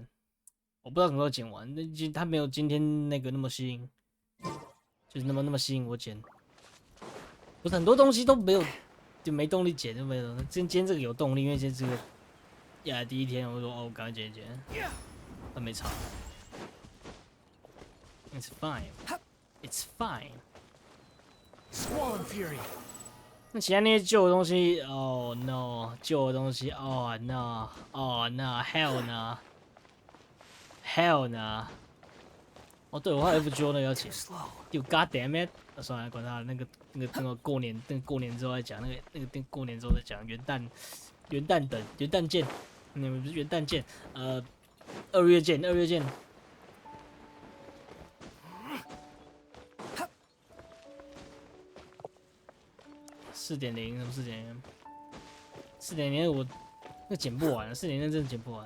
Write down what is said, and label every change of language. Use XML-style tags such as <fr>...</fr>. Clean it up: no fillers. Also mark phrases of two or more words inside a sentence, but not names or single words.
<zh>我不知道什么时候剪完。他没有今天那个那么吸引，就是那么吸引我剪。不是很多东西都没有，就没动力剪，就没有。今天这个有动力，因为今天这个呀第一天，我说哦，赶快剪一剪，但没差。</zh> <en>It's fine. It's fine. Squall and Fury.</en> <zh>那其他那些旧的东西 ，</zh> <en>Oh no，</en> <zh>旧的东西 ，</zh> <en>Oh no，Oh no，Hell no，Hell no。</en> <zh>哦，对，我还有 FGO 那个要剪。有</zh> <en>God damn it！</en> <zh>算了，管他，那个过年之后再讲，那个过年之后再讲。元旦见，不是元旦见，2月见。4.0什么4.0？4.0我那剪不完，4.0真的剪不完。</zh>